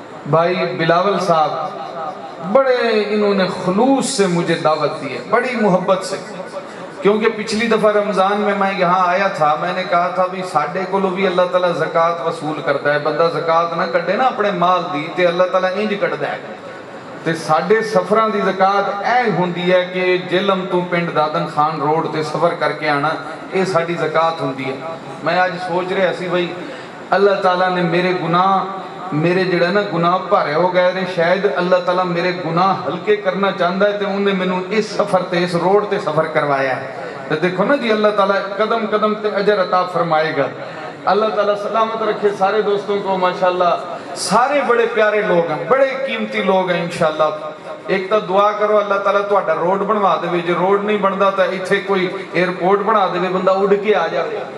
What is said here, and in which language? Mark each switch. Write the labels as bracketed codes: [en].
[ur] بھائی بلاول صاحب بڑے انہوں نے خلوص سے مجھے دعوت دی ہے بڑی محبت سے کیونکہ پچھلی دفعہ رمضان میں یہاں آیا تھا میں نے کہا تھا بھی ساڑھے کو لو بھی اللہ تعالیٰ زکاة وصول کرتا ہے [pa] بندہ زکاة نہ کٹے نا اپنے مال دی تے اللہ تعالیٰ انج کٹ دے ਤੇ ਸਾਡੇ ਸਫ਼ਰਾਂ ਦੀ ਜ਼ਕਾਤ ਇਹ ਹੁੰਦੀ ਹੈ ਕਿ ਜੇਲਮ ਤੋਂ ਪਿੰਡ ਦਾਦਨ ਖਾਨ ਰੋਡ ਤੇ ਸਫ਼ਰ ਕਰਕੇ ਆਣਾ, ਇਹ ਸਾਡੀ ਜ਼ਕਾਤ ਹੁੰਦੀ ਹੈ। ਮੈਂ ਅੱਜ ਸੋਚ ਰਿਹਾ ਸੀ ਬਈ ਅੱਲਾਹ ਤਾਲਾ ਨੇ ਮੇਰੇ ਗੁਨਾਹ, ਮੇਰੇ ਜਿਹੜਾ ਨਾ ਗੁਨਾਹ ਭਾਰੇ ਹੋ ਗਏ ਨੇ, ਸ਼ਾਇਦ ਅੱਲਾਹ ਤਾਲਾ ਮੇਰੇ ਗੁਨਾਹ ਹਲਕੇ ਕਰਨਾ ਚਾਹੁੰਦਾ ਹੈ ਤੇ ਉਹਨੇ ਮੈਨੂੰ ਇਸ ਸਫ਼ਰ ਤੇ, ਇਸ ਰੋਡ ਤੇ ਸਫ਼ਰ ਕਰਵਾਇਆ ਹੈ। [ur] تو دیکھو نا جی اللہ تعالیٰ قدم قدم تے اجر عطا فرمائے گا۔ اللہ تعالیٰ سلامت رکھے سارے دوستوں کو، ماشاءاللہ سارے بڑے پیارے لوگ ہیں، بڑے قیمتی لوگ ہیں انشاءاللہ۔ ایک تا دعا کرو اللہ تعالیٰ تو اڈا روڈ بنوا دے، [pa] جو روڈ نہیں بندا تا ایتھے کوئی ایئرپورٹ بنا دے، بندہ اڑ کے آ جائے،